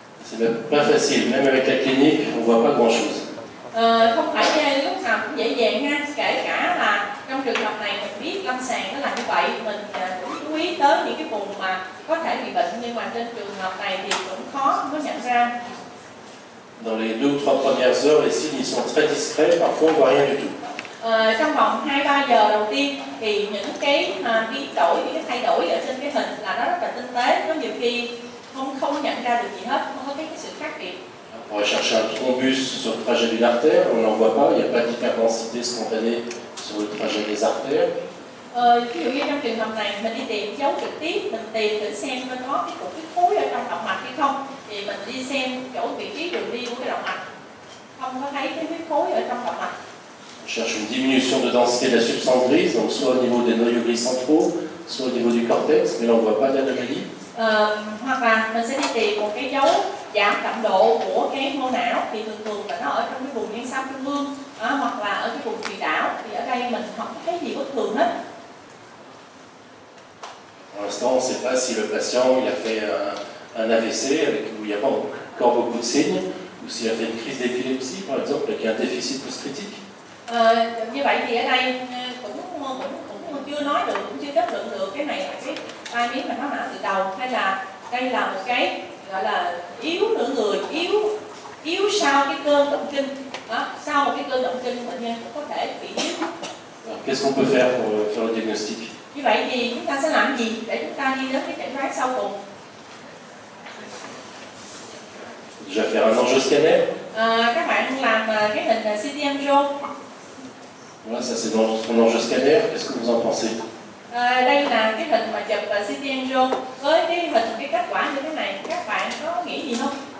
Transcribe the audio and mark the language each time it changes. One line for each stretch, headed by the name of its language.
French: C'est même pas facile, même avec la clinique, on ne voit pas grand-chose.
Vietnamese: Không phải lúc nào cũng dễ dàng ha, kể cả là trong trường hợp này mình biết lâm sàng nó là như vậy, mình cũng chú ý tới những cái vùng mà có thể bị bệnh, nhưng mà trên trường hợp này thì cũng khó mới nhận ra.
French: Dans les 2 ou 3 premières heures, les signes ils sont très discrets, parfois on ne voit rien du tout.
Vietnamese: Trong vòng 2-3 giờ đầu tiên thì những cái biến đổi, những cái thay đổi ở trên cái hình là nó rất là tinh tế, có nhiều khi không nhận ra được gì hết, không có cái sự khác biệt.
French: On va chercher un thrombus sur le trajet d'une artère, on n'en voit pas, il n'y a pas d'hyperdensité spontanée sur le trajet des artères.
Vietnamese: Ví dụ như trong trường hợp này mình đi tìm dấu trực tiếp, mình tìm thử xem nó có cái cục huyết khối ở trong động mạch hay không, thì mình đi xem chỗ vị trí đường đi của cái động mạch, không có thấy cái huyết khối ở trong động mạch.
French: On cherche une diminution de densité de la substance grise, donc soit au niveau des noyaux gris centraux, soit au niveau du cortex, mais là on ne voit pas d'anomalie.
Vietnamese: Hoặc là mình sẽ đi tìm một cái dấu giảm đậm độ của cái mô não, thì thường là nó ở trong cái vùng nhân xăm trung ương, hoặc là ở cái vùng thùy đảo, thì ở đây mình không thấy gì bất thường hết.
French: Pour l'instant, on ne sait pas si le patient il a fait un AVC où il n'y a pas encore beaucoup de signes, ou s'il a fait une crise d'épilepsie, par exemple, avec un déficit post-critique.
Vietnamese: Như vậy thì ở đây cũng chưa nói được, cũng chưa kết luận được cái này là cái tai biến mạch máu não từ đầu, hay là đây là một cái gọi là yếu nửa người, yếu sau cái cơn động kinh. Sau một cái cơn động kinh bệnh nhân cũng có thể bị yếu.
French: Qu'est-ce qu'on peut faire pour faire le diagnostic?
Vietnamese: Như vậy thì chúng ta sẽ làm gì để chúng ta đi đến cái chẩn đoán sau cùng?
French: Déjà faire un angioscanner.
Vietnamese: Các bạn làm cái hình CT angio.
French: Voilà, ça c'est dans son angioscanner. Qu'est-ce que vous en pensez?
Vietnamese: Đây là cái hình mà chụp CT angio với cái hình cái kết quả như thế này, các bạn có nghĩ gì không?